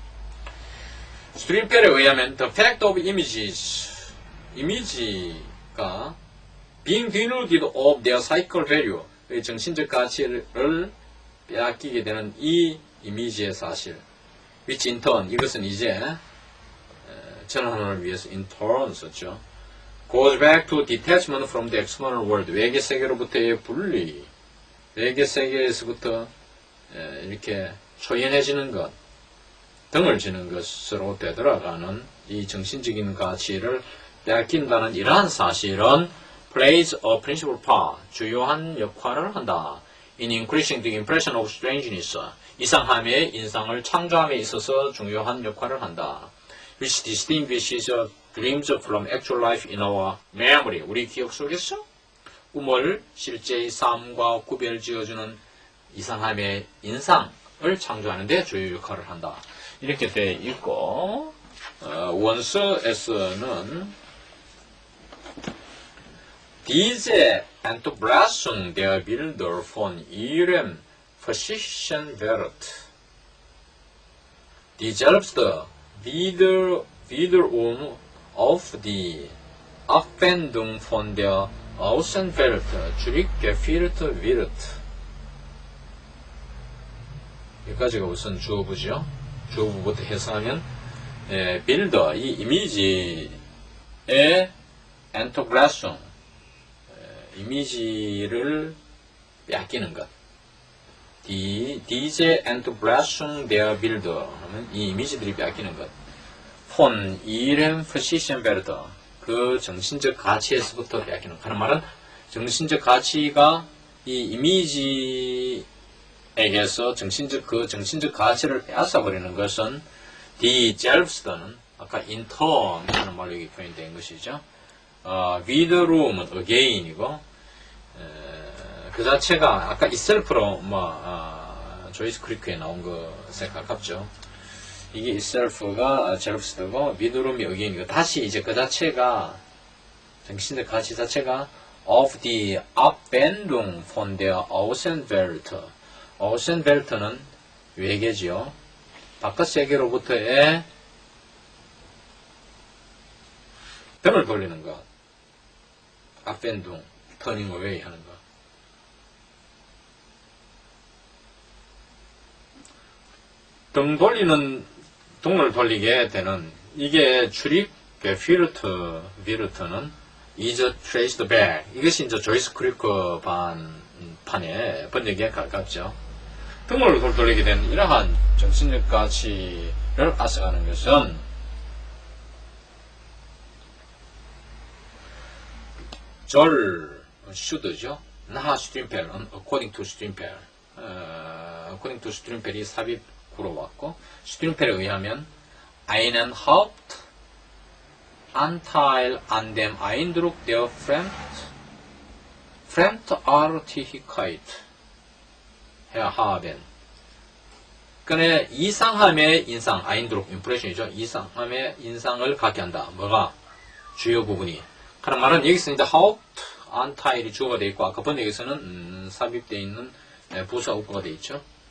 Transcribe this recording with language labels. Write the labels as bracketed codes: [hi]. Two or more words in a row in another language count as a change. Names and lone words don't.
[ko] 스트린펠에 의하면 [en] the fact of images, 이미지가 being denuded of their psychical value, [ko] 정신적 가치를 빼앗기게 되는 이 이미지의 사실, [en] which in turn, [ko] 이것은 이제 전환을 위해서 [en] in turn [ko] 썼죠. [en] goes back to detachment from the external world, [ko] 외계 세계로부터의 분리, 외계 세계에서부터 이렇게 초연해지는 것 등을 지는 것으로 되돌아가는 이 정신적인 가치를 빼앗긴다는 이러한 사실은 [en] plays a principal part, [ko] 주요한 역할을 한다. [en] in increasing the impression of strangeness, [ko] 이상함의 인상을 창조함에 있어서 중요한 역할을 한다. [en] which distinguishes dreams from actual life in our memory, [ko] 우리 기억 속에서 꿈을 실제의 삶과 구별 지어주는 이상함의 인상을 창조하는 데 주요 역할을 한다. 이렇게 되어 있고, 원서에서는 [de] Diese Entblößung der Bilder von ihrem physischen Wert, die selbst wiederum auf die Abwendung von der Außenwelt zurückgeführt wird. [ko] 여기까지가 우선 주어부죠. 주어부부터 해석하면 빌더, 이 이미지의 엔토블라숑, 이미지를 빼앗기는 것. [de] diese Entblößung der Bilder [ko] 하면 이 이미지들이 빼앗기는 것. [de] von ihrem physischen Wert, [ko] 그 정신적 가치에서부터 빼앗기는 것. 하는 말은 정신적 가치가 이 이미지에게서 그 정신적 가치를 빼앗아버리는 것은 [de] die selbst [ko] 는 아까 [en] in turn [ko] 하는 말로 여기 표현된 것이죠. wiederum은 again이고, 그 자체가 아까 itself로 조이스 크리크에 나온 것에 가깝죠. 이게 itself가 selbst고 wiederum이 again이고, 다시 이제 그 자체가 정신적 가치 자체가 [en] of the [de] Abwendung von der Außenwelt. [ko] Außenwelt는 외계지요. 바깥 세계로부터의 등을 돌리는 것. Abwendung, [en] turning away [ko] 하는 것. 등을 돌리게 되는, 이게 출입, 필트는 [en] is traced back. [ko] 이것이 이제 조이스 크리커 판의 번역에 가깝죠. 등을 돌리게 되는 이러한 정신적 가치를 앗아가는 것은 should죠. [en] not Strindberg, according to Strindberg. according to Strindberg [ko] 이 삽입구로 왔고, Strindberg에 의하면 [de] einen Hauptanteil an dem Eindruck der Fremdartigkeit haben. [ko] 그는 이상함의 인상, Eindruck, impression이죠. 이상함의 인상을 갖게 한다. 뭐가? 주요 부분이. 그런 말은 여기서 이제 Hauptanteil이 주어가 되어 있고, 아까 번역에서는 삽입되어 있는 부사 어구가 되어 있죠.